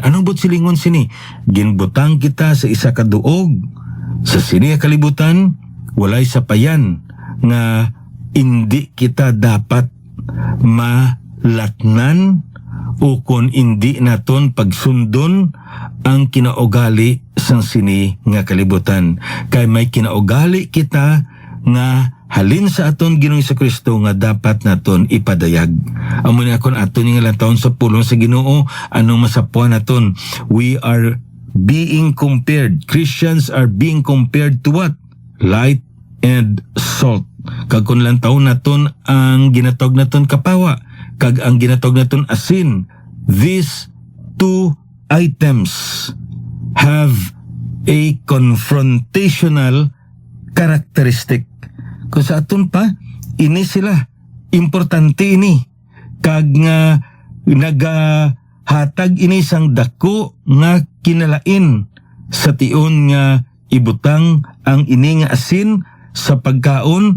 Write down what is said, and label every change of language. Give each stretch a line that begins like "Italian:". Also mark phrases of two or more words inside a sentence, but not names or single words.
Hiligaynon: Anong but silingon sini? Ginbutang kita sa isa ka duog sa sini kalibutan walay sapayan nga indi kita dapat malatnan o kung indi naton pagsundon ang kinaugali sang sini nga kalibutan. Kay may kinaugali kita nga halin sa aton Ginoong Kristo nga dapat naton ipadayag. Amo ni akon aton nga lantawon sa pulong sa Ginoo, anong masapuan naton?
English: We are being compared. Christians are being compared to what? Light and salt.
Hiligaynon: Kag kun lantawon naton ang ginatawag naton kapawa, kag ang ginatawag naton asin,
English: these two items have a confrontational characteristic.
Hiligaynon: Kung sa aton pa, ini sila. Importante ini. Kag nga nagahatag ini sang dako nga kinalain sa tion nga ibutang ang ini nga asin sa pagkaon.